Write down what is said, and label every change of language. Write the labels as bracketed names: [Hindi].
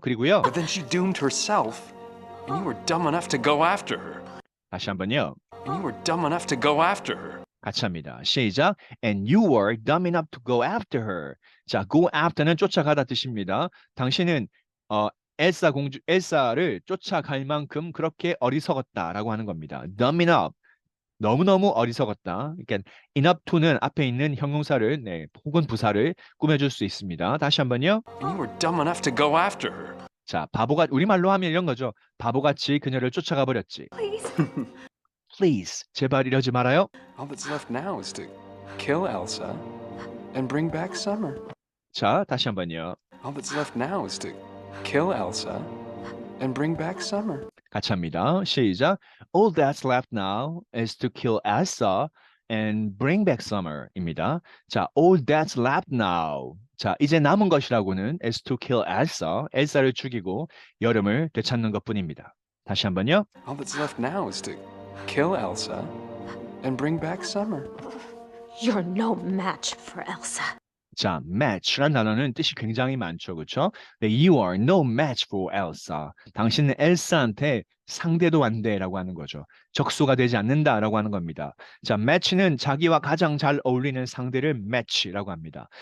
[Korean] 그리고요. [English] But then she doomed herself. And you were dumb enough to go after her. [Korean] 다시 한번요. [English] And you were dumb enough to go after her. [Korean] 같이 합니다. 시작. [English] And you were dumb enough to go after her. [Korean] 자, go after는 쫓아가다 뜻입니다. 당신은 엘사를 쫓아갈 만큼 그렇게 어리석었다라고 하는 겁니다. dumb enough. 너무너무 어리석었다. 그러니까 enough to는 앞에 있는 형용사를 혹은 부사를 꾸며줄 수 있습니다. 다시 한번요. [English] And you were dumb enough to go after her. [Korean] 자, 우리말로 하면 이런 거죠. 바보같이 그녀를 쫓아가 버렸지. [English] Please. [Korean] Please, 제발 이러지 말아요. [English] All that's left now is to kill Elsa and bring back Summer. [Korean] 자, 다시 한번요. [English] All that's left now is to kill Elsa and bring back Summer. [Korean] 같이 합니다. 시작. [English] All that's left now is to kill Elsa and bring back Summer입니다. 자, all that's left now. [Korean] 자, 이제 남은 것이라고는 [English] is to kill Elsa, [Korean] 엘사를 죽이고 여름을 되찾는 것뿐입니다. 다시 한번요. [English] All that's left now is to kill Elsa and bring back Summer. You're no match for Elsa. [Korean] 자, match란 단어는 뜻이 굉장히 많죠, 그렇죠? [English] You are no match for Elsa. [Korean] 당신은 엘사한테 상대도 안 돼라고 하는 거죠. 적수가 되지 않는다라고 하는 겁니다. 자, match는 자기와 가장 잘 어울리는 상대를 match라고 합니다.